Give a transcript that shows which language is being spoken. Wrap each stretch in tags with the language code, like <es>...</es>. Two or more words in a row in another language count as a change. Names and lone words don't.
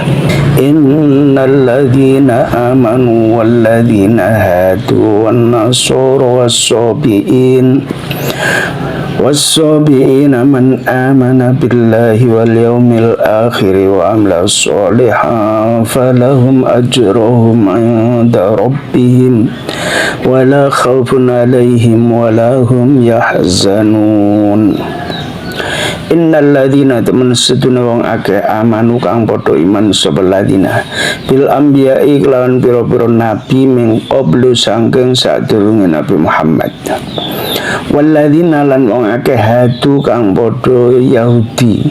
<ar>إن الذين آمنوا والذين هادوا والنصارى والصابئين والصابئين من آمن بالله واليوم الآخر وعمل صالحا فلهم أجرهم عند ربهم ولا خوف عليهم ولا هم يحزنون.</ar> <jv>Innalladzina temen sedune wong akeh amanu kang padha iman sapa ladina</jv> <ar>بالأنبياء</ar> <jv>kelawan pira-pira nabi</jv> <ar>من قبل</ar> <jv>saking sadurunge Nabi Muhammad. Walladzina lan wong akeh hadu kang padha Yahudi.</jv>